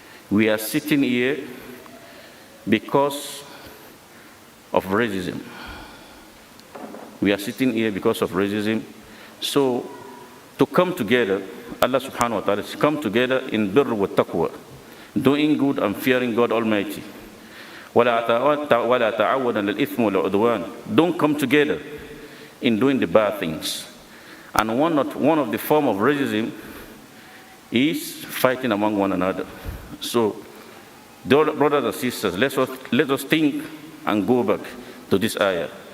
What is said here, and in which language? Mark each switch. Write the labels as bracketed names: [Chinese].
[English] We are sitting here because of racism. We are sitting here because of racism. So to come together, Allah subhanahu wa ta'ala says, come together in birr wa taqwa, doing good and fearing God Almighty. [Arabic] ولا تعاون على الإثم والعدوان. [English] Don't come together in doing the bad things. And one of the form of racism is fighting among one another. So, brothers and sisters, let us think and go back to this ayah.